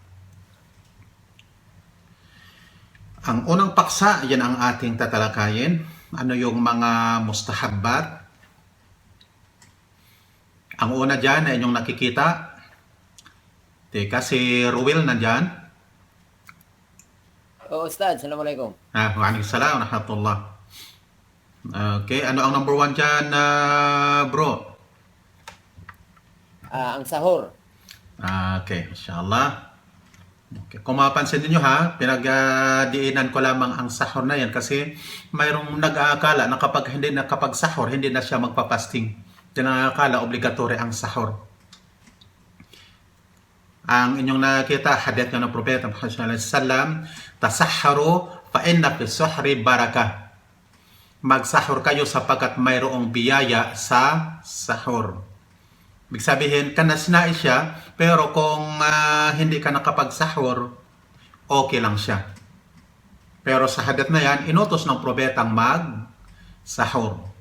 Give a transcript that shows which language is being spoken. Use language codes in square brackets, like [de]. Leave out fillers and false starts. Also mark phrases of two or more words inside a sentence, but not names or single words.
[tl] Ang unang paksa, yan ang ating tatalakayin. Ano yung mga mustahabbat? Ang una dyan ay inyong nakikita. Teka, si Ruel nandyan. Oh, Ustad. [ar] السلام عليكم. وعليكم السلام ورحمة الله. [tl] Okay, ano ang number one dyan, bro? Ang sahur. Okay, inshallah. Okay. Kung mapapansin niyo ha, pinagdiinan ko lamang ang sahur na yan kasi mayroong nag-aakala na kapag sahur, hindi na siya magpapasting. Tinakala obligatory ang sahur. Ang inyong nakita, hadith ng Propeta Muhammad [ar] صلى الله عليه وسلم, تسحروا فإن في السحور بركة. [tl] Magsahur kayo sapagkat mayroong biyaya sa sahur. Ibig sabihin, kanais-nais siya, pero kung hindi ka nakapagsahur, okay lang siya. Pero sa hadith na yan, inutos ng propetang mag-sahur.